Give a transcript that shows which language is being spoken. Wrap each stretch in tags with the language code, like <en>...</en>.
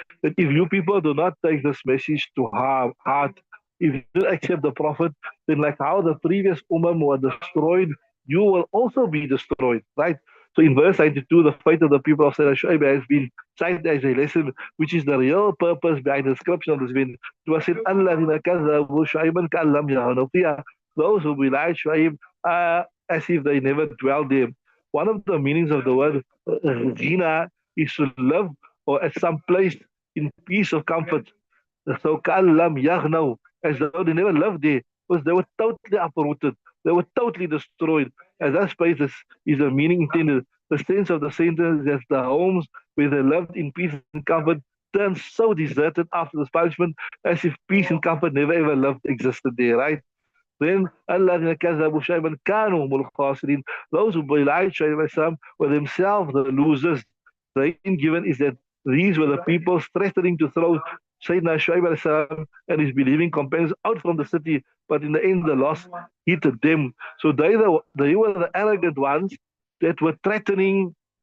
<en>That if you people do not take this message to heart, if you don't accept the Prophet, then like how the previous were destroyed, you will also be destroyed, right? So in verse 92, the fate of the people of Sayyidina Shu'aib has been cited as a lesson, which is the real purpose behind the description of this event. It was said,</en> <ar>الَّذِينَ كَذَّبُوا شُعَيْبًا كَأَن لَّمْ يَغْنَوْا فِيهَا.</ar> <en>Those who belied Shu'aib as if they never dwelled there. One of the meanings of the word ghina is to live or at some place in peace or comfort. So</en> <ar>كَأَن لَّمْ يَغْنَوْا,</ar> <en>as though they never lived there, because they were totally uprooted. They were totally destroyed. As that space is a meaning intended. The sense of the sentence is that the homes where they lived in peace and comfort turned so deserted after this punishment as if peace and comfort never ever existed there, right? Then</en> <ar>الذين كذبوا شيئا كانوا هم الخاسرين.</ar> <en>Those who belied Shu'aib were themselves the losers. The hint given is that these were the people threatening to throw Sayyidina Shu'aib and his believing companions out from the city, but in the end the loss hit them. So they were the arrogant ones that were threatening</en>